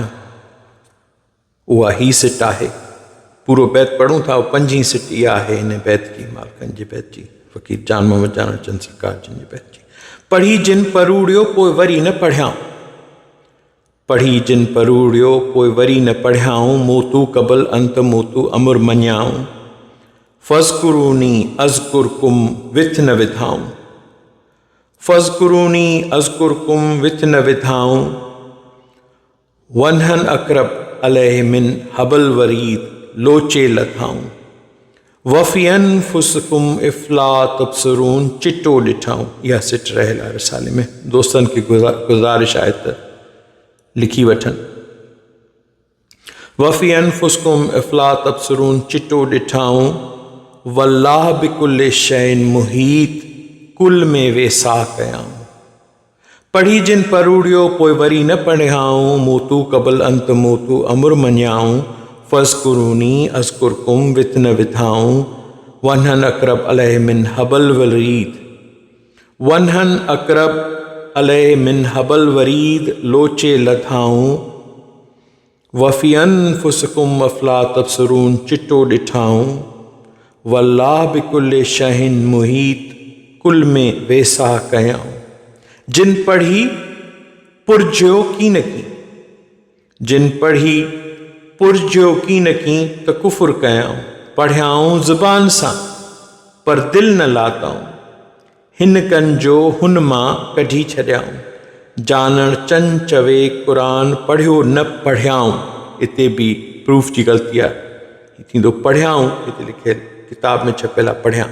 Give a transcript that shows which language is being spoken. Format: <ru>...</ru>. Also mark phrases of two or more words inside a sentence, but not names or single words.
<sd>उहा ही सिट आहे। पूरो बैत पढ़ूं था, 5हीं सिट इहा आहे हिन बैत जी, मालकनि जे बैत जी, फ़क़ीर जान मोहम्मद जानण चंद सरकार जिन जी बैत जी। पढ़ी जिन परूड़ियो पोइ वरी न पढ़ियाऊं। पढ़ी जिन परूड़ियो पोइ वरी न पढ़ियाऊं।</sd> <ar>موتوا قبل أن تموتوا</ar> <sd>अमुर मञाऊं।</sd> <ar>فاذكروني أذكركم</ar> <sd>विथ न विधाऊं।</sd> <ar>فاذكروني أذكركم</ar> <sd>विथ न विधाऊं।</sd> <ar>ونحن أقرب إليه من حبل الوريد</ar> <sd>लोचे लथाऊं।</sd> <ar>وفي أنفسكم أفلا تبصرون</ar> <sd>चिटो ॾिठाऊं। इहा सिट रहियल आहे रिसाले में। दोस्तनि खे गुज़ारिश आहे त लिखी वठनि।</sd> <ar>وفي أنفسكم أفلا تبصرون</ar> <sd>चिटो ॾिठाऊं।</sd> <ar>والله بكل شيء محيط</ar> <sd>कुल में वेसा कयाऊं। पढ़ी जिन परूड़ियो पोइ वरी न पढ़ियाऊं।</sd> <ar>موتوا قبل أن تموتوا</ar> <sd>अमुर मञाऊं।</sd> <ar>فاذكروني أذكركم</ar> <sd>विथ न विधाऊं।</sd> <ar>ونحن أقرب إليه من حبل الوريد. ونحن أقرب إليه من حبل الوريد</ar> <sd>लोचे लथाऊं।</sd> <ar>وفي أنفسكم أفلا تبصرون</ar> <sd>चिटो ॾिठाऊं।</sd> <ar>والله بكل شيء محيط</ar> <sd>कुल में वेसा कयाऊं। जिन पढ़ी पुरजो की न की जिन पढ़ी पुरजो की न की त कुफ़ुर कयाऊं। पढ़ियाऊं ज़ुबान सां पर दिल न लाताऊं। हिन कन जो हुन मां कढी छॾियाऊं। जानण चन चवे क़ुरान पढ़ियो न पढ़ियाऊं। हिते बि प्रूफ जी ग़लती आहे, थींदो पढ़ियाऊं, हिते लिखियल किताब में छपियल आहे पढ़ियां।</sd>